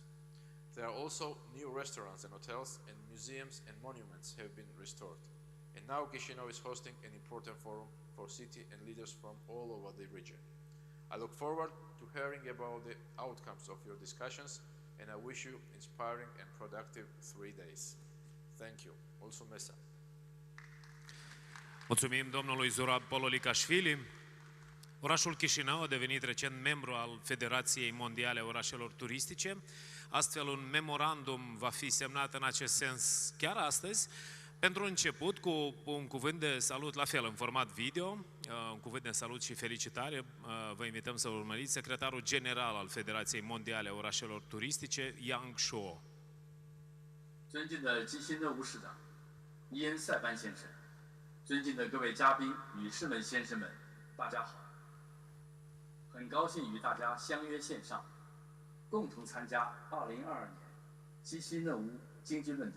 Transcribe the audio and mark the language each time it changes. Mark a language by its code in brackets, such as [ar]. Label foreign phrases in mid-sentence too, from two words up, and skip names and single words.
[en] There are also new restaurants and hotels, and museums and monuments have been restored. And now Chișinău is hosting an important forum for city and leaders from all over the region. I look forward to hearing about the outcomes of your discussions, and I wish you inspiring and productive 3 days. Thank you. [ro] Mulțumesc. Mulțumim domnului Zurab Pololicașvili. Orașul Chișinău a devenit recent membru al Federației Mondiale a Orașelor Turistice. Astfel, un memorandum va fi semnat în acest sens chiar astăzi. Pentru început, cu un cuvânt de salut, la fel, în format video, un cuvânt de salut și felicitare, vă invităm să urmăriți secretarul general al Federației Mondiale a Orașelor Turistice, Yang Shuo. [zh] 尊敬的基辛勒乌市长伊恩塞班先生，尊敬的各位嘉宾、女士们、先生们，大家好！很高兴与大家相约线上，共同参加2022年基辛勒乌经济论坛。